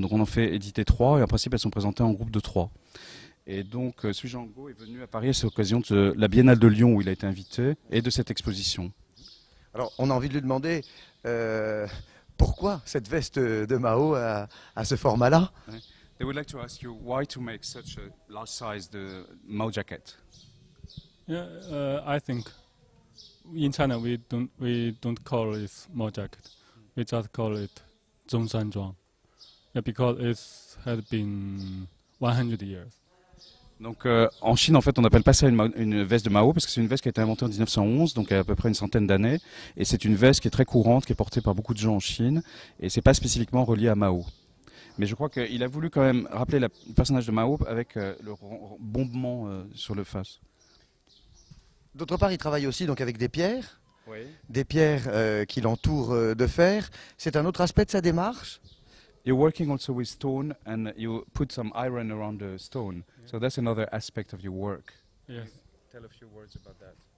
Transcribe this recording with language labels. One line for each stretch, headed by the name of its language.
French: Donc on en fait éditer 3 et en principe elles sont présentées en groupe de 3. Et donc Sui Zhangguo est venu à Paris à cette occasion de la Biennale de Lyon où il a été invité et de cette exposition. Alors on a envie de lui demander pourquoi cette veste de Mao à ce format-là.
English: They would like to ask you why to make such a large size the Mao jacket. Yeah, I think in China we don't call it Mao jacket. We just call it Zhongshan Yeah, because it had been 100 years.
French: Donc en Chine, en fait, on n'appelle pas ça une veste de Mao parce que c'est une veste qui a été inventée en 1911, donc il y a à peu près une centaine d'années. Et c'est une veste qui est très courante, qui est portée par beaucoup de gens en Chine. Et c'est pas spécifiquement relié à Mao. Mais je crois qu'il a voulu quand même rappeler le personnage de Mao avec le bombement sur le face. D'autre part, il travaille aussi donc avec des pierres. Oui. Des pierres qui l'entourent de fer. C'est un autre aspect de sa démarche.
English: You're working also with stone and you put some iron around the stone. Yeah. So that's another aspect of your work. Yes. Tell a few words about that.